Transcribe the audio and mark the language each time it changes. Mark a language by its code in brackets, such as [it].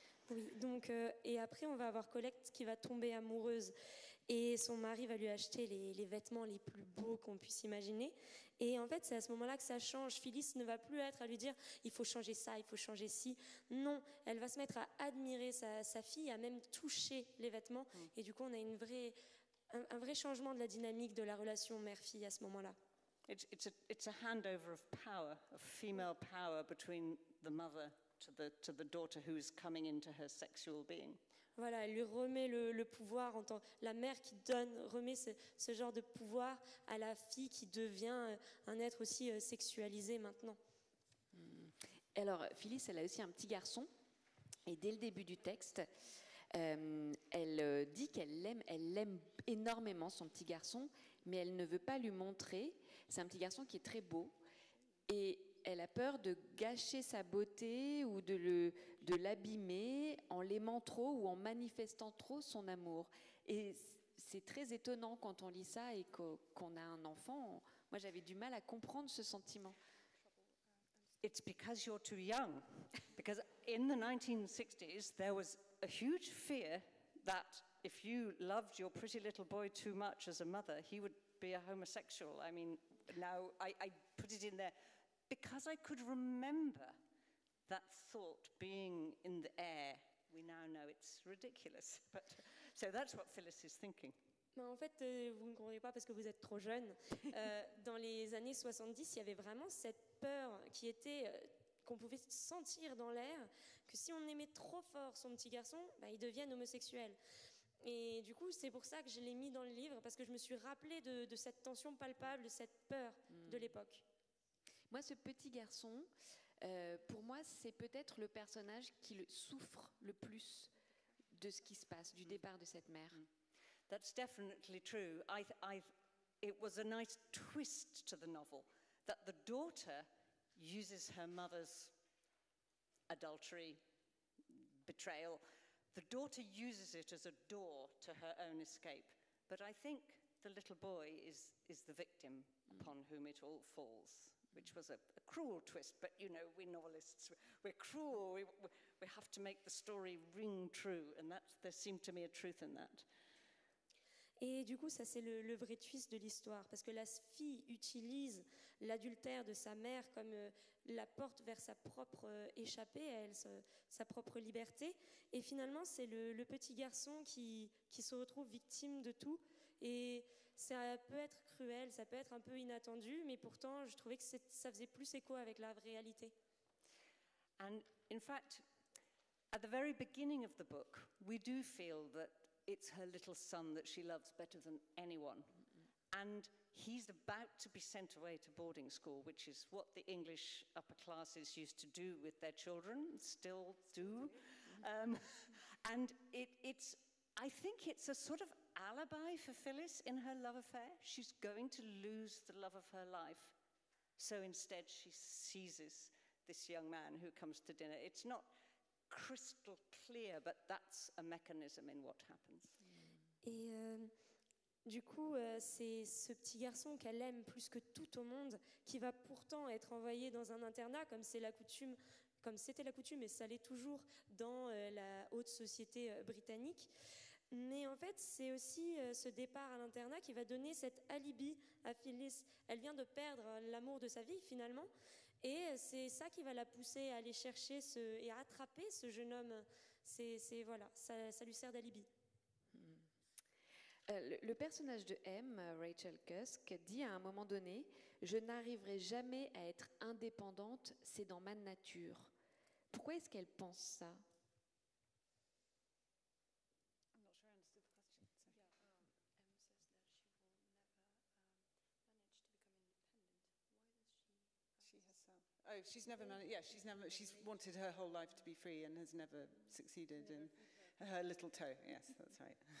[fr] Oui, donc, et après, on va avoir Colette qui va tomber amoureuse et son mari va lui acheter les vêtements les plus beaux qu'on puisse imaginer. Et en fait, c'est à ce moment-là que ça change. Phyllis ne va plus être à lui dire « il faut changer ça, il faut changer ci ». Non, elle va se mettre à admirer sa fille, à même toucher les vêtements. Et du coup, on a un vrai changement de la dynamique de la relation mère-fille à ce moment-là. [en] It's a handover of power, of female power between the mother to the daughter who's coming into her sexual being. [fr] Voilà, elle lui remet le pouvoir, la mère qui remet ce genre de pouvoir à la fille qui devient un être aussi sexualisé maintenant. Alors, Phyllis, elle a aussi un petit garçon, et dès le début du texte, elle dit qu'elle aime énormément son petit garçon, mais elle ne veut pas lui montrer. C'est un petit garçon qui est très beau, et elle a peur de gâcher sa beauté ou de l'abîmer en l'aimant trop ou en manifestant trop son amour. Et c'est très étonnant quand on lit ça et qu'on a un enfant. Moi, j'avais du mal à comprendre ce sentiment. [en] It's because you're too young. Because in the 1960s, there was a huge fear that if you loved your pretty little boy too much as a mother, he would be a homosexual. I mean, now I put it in there because I could remember that thought being in the air. We now know it's ridiculous. But so that's what Phyllis is thinking. [fr] Mais en fait, vous ne comprenez pas parce que vous êtes trop jeune. Dans les années 70, il y avait vraiment cette peur qui était qu'on pouvait sentir dans l'air, que si on aimait trop fort son petit garçon, il devienne homosexuel. Et du coup, c'est pour ça que je l'ai mis dans le livre, parce que je me suis rappelée de cette tension palpable, de cette peur de l'époque. Moi, ce petit garçon, pour moi, c'est peut-être le personnage qui souffre le plus de ce qui se passe, du départ de cette mère. [en] That's definitely true. It was a nice twist to the novel, that the daughter uses her mother's adultery, betrayal. The daughter uses it as a door to her own escape. But I think the little boy is the victim upon whom it all falls, which was a cruel twist. But, you know, we novelists, we're cruel. We have to make the story ring true. And there seemed to me a truth in that. [fr] Et du coup, ça c'est le vrai twist de l'histoire, parce que la fille utilise l'adultère de sa mère comme la porte vers sa propre échappée, sa propre liberté. Et finalement, c'est le petit garçon qui se retrouve victime de tout. Et ça peut être cruel, ça peut être un peu inattendu, mais pourtant, je trouvais que ça faisait plus écho avec la réalité. [en] And in fact, at the very beginning of the book, we do feel that it's her little son that she loves better than anyone. And he's about to be sent away to boarding school, which is what the English upper classes used to do with their children, still do. And I think it's a sort of alibi for Phyllis in her love affair. She's going to lose the love of her life. So instead she seizes this young man who comes to dinner. It's not crystal clear, but that's a mechanism in what happens. [fr] Et du coup, c'est ce petit garçon qu'elle aime plus que tout au monde, qui va pourtant être envoyé dans un internat, comme c'était la coutume, et ça l'est toujours dans la haute société britannique. Mais en fait, c'est aussi ce départ à l'internat qui va donner cet alibi à Phyllis. Elle vient de perdre l'amour de sa vie, finalement. Et c'est ça qui va la pousser à aller chercher et à attraper ce jeune homme. Voilà, ça lui sert d'alibi. Le personnage de M, Rachel Cusk, dit à un moment donné « Je n'arriverai jamais à être indépendante, c'est dans ma nature ». Pourquoi est-ce qu'elle pense ça ? [en] Oh, she's never managed. Yeah, she's wanted her whole life to be free and has never succeeded in her little toe. Yes, that's right.